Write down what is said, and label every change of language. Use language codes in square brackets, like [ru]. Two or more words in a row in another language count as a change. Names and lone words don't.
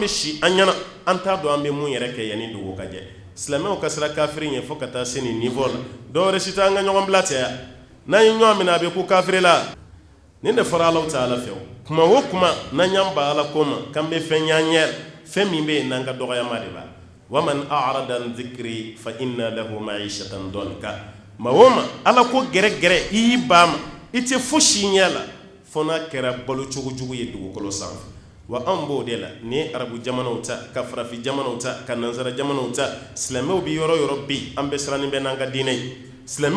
[bm] bɛ si an ɲɛna an t'a dɔn an bɛ mun yɛrɛ kɛ yanni dugu ka jɛ silamɛw ka sira kafiri ɲɛ fo ka taa se nin niveau la dɔwɛrɛ si t'an ka ɲɔgɔn bila cɛ ya n'an ye ɲɔgɔn minɛ a bɛ ko kafiri la nin de fɔra Alahu Taala fɛ o kuma o kuma n'an y'an ba Ala ko ma k'an bɛ fɛn ɲ'an ɲɛ fɛn min bɛ yen n'an ka dɔgɔyama de b'a [ar] ومن أعرض عن ذكري فإن له معيشة ضنكا [bm] ma o ma Ala ko gɛrɛ i y'i ba ma i tɛ fosi ɲɛ la fo n'a kɛra balo cogo jugu ye dugukolo sanfɛ wa an b'o de la ni ye arabu jamanaw ta ka farafin jamanaw ta ka nansara jamanaw ta silamɛw bɛ yɔrɔ yɔrɔ bɛ yen an bɛɛ sirannen bɛ n'an ka diinɛ ye silamɛw